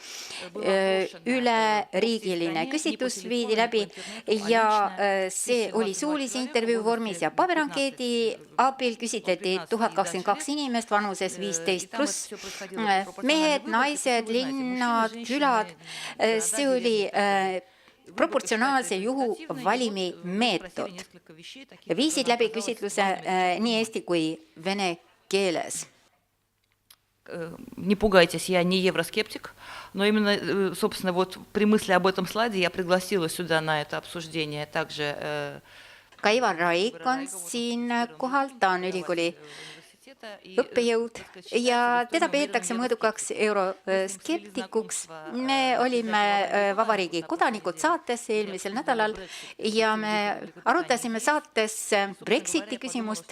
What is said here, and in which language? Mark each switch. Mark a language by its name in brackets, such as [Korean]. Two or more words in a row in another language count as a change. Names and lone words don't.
[Estonian] Üleriigiline küsitlus viidi läbi ja see oli suulise intervjuu vormis ja paberankeedi abil küsitleti 1022 inimest vanuses 15+. Mehed, naised, linnad, külad. See oli proportsionaalse juhuvalimi meetod. Viisid läbi küsitluse nii eesti kui vene keeles. [Russian] Не пугайтесь, я не евроскептик, но именно, собственно, вот при мысли об этом слайде я пригласила сюда на это обсуждение также... [Estonian] Ka Ivar Raik on siin kohal, ta on ülikooli õppejõud ja teda peetakse mõõdukaks euroskeptikuks. Me olime Vabariigi kodanikud saates eelmisel nädalal ja me arutasime saates Brexiti küsimust.